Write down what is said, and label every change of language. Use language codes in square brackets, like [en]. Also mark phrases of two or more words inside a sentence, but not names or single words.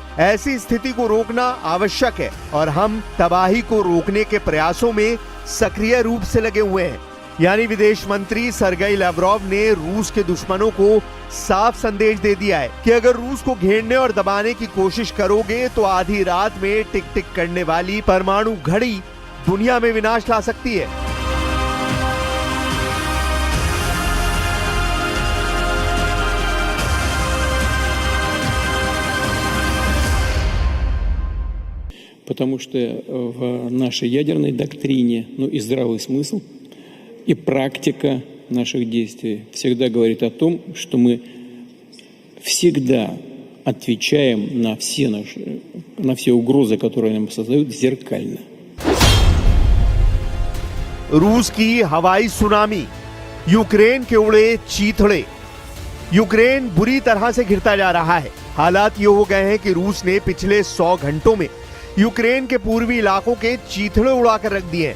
[hi] ऐसी स्थिति को रोकना आवश्यक है और हम तबाही को रोकने के प्रयासों में सक्रिय रूप से लगे हुए हैं। यानी विदेश मंत्री सरगेई लाव्रोव ने रूस के दुश्मनों को साफ संदेश दे दिया है कि अगर रूस को घेरने और दबाने की कोशिश करोगे तो आधी रात में टिक टिक करने वाली परमाणु घड़ी दुनिया में विनाश ला सकती है। [ru] Потому что в нашей ядерной доктрине, и здравый смысл, и практика наших действий всегда говорит о том, что мы всегда отвечаем на все угрозы, которые нам создают, зеркально. [hi] रूस की हवाई सुनामी, यूक्रेन के उड़े चीथड़े। यूक्रेन बुरी तरह से घिरता जा रहा है। हालात ये हो गए हैं कि रूस ने पिछले 100 घंटों में यूक्रेन के पूर्वी इलाकों के चीथड़े उड़ाकर रख दिए हैं।